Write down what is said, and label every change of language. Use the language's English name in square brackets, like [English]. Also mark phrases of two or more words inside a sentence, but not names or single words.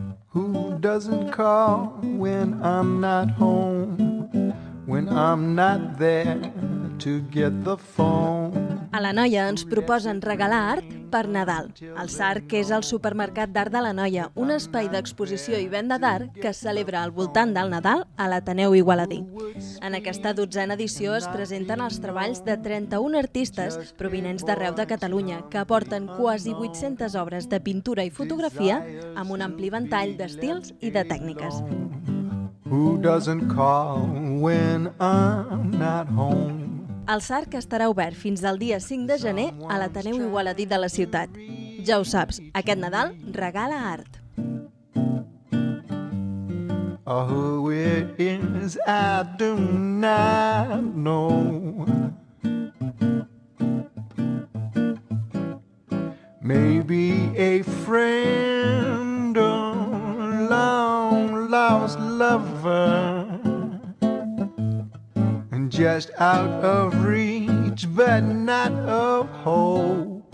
[English] Who doesn't call when I'm not home? When I'm not there to get the phone? [Catalan] A la Noia ens proposen regalar art per Nadal. El SARC és el supermercat d'art de la Noia, un espai d'exposició i venda d'art que es celebra al voltant del Nadal a l'Ateneu Igualadí. En aquesta 12a edició es presenten els treballs de 31 artistes provinents d'arreu de Catalunya que aporten quasi 800 obres de pintura i fotografia amb un ampli ventall d'estils i de tècniques. [English] Who doesn't call when I'm not home? [Catalan] El SARC estarà obert fins al dia 5 de gener a l'Ateneu Igualadí de la ciutat. Ja ho saps, aquest Nadal regala art. [English] Oh, who it is I do not know. Maybe a friend or long-lost lover, just out of reach, but not of hope.